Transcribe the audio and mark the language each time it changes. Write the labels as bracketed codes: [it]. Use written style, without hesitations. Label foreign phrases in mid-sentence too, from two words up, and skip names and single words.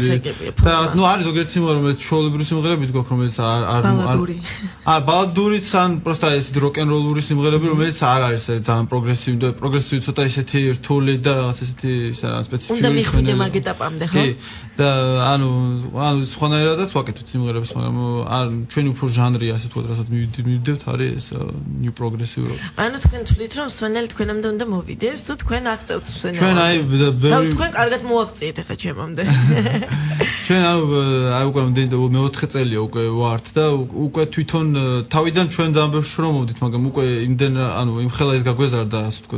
[ka] და ნუ არის ზოგიერთი სიმღერა, რომელიც ჩვეულებრივი სიმღერებიც გვაქვს, რომელიც არ ბალადურიც ან პროსტა ესეთი როკ-ენ-როლური სიმღერები, რომელიც არ არის ძალიან პროგრესივი და პროგრესივი ცოტა ისეთი რთული და რაღაც ესეთი სპეციფიკური უნდა მივხვიდე მაგ ეტაპამდე, ხო? და ანუ სხვანაირადაც ვაკეთებთ სიმღერებს, მაგრამ ჩვენი უფრო ჟანრია ასე თქვა რასაც მივიდევთ არის ეს [en] new progressive rock. [ka] ანუ თქვენ თვლით რომ სვენელი თქვენამდე უნდა მოვიდეს თუ თქვენ აღწევთ სვენელს? ჩვენ აი თქვენ კარგად მოაღწიეთ ახლა ჩემამდე. ჩვენ აი უკვე მე-4 წელია უკვე ვართ და უკვე თვითონ თავიდან ჩვენ ძალიან ბევრ შრომობდით, მაგრამ უკვე იმდენ ანუ იმ ხელა ის გაგვეზარდა ასე ვთქვათ.